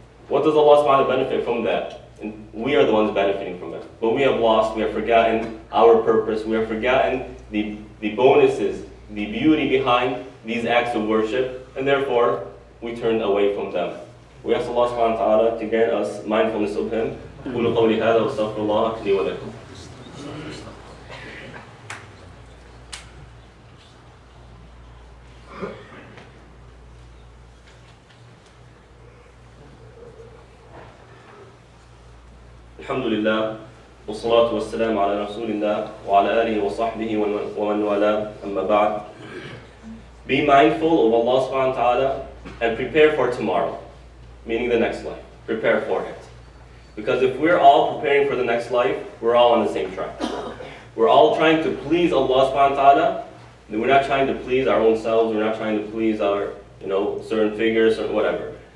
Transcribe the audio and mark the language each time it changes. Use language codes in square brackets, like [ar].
[en] What does Allah subhanahu wa ta'ala benefit from that? And we are the ones benefiting from it. But we have lost, we have forgotten our purpose, we have forgotten the bonuses, the beauty behind these acts of worship, and therefore we turn away from them. We ask Allah subhanahu wa ta'ala to grant us mindfulness of Him. [ar] قولوا قولي هذا واستغفر الله لي ولكم. الحمد لله والصلاة والسلام على رسول الله وعلى آله وصحبه ومن والاه أما بعد. [en] Be mindful of Allah subhanahu wa ta'ala and prepare for tomorrow, meaning the next life. Prepare for it. Because if we're all preparing for the next life, we're all on the same track. We're all trying to please Allah subhanahu wa ta'ala, then we're not trying to please our own selves, we're not trying to please our, certain figures or whatever.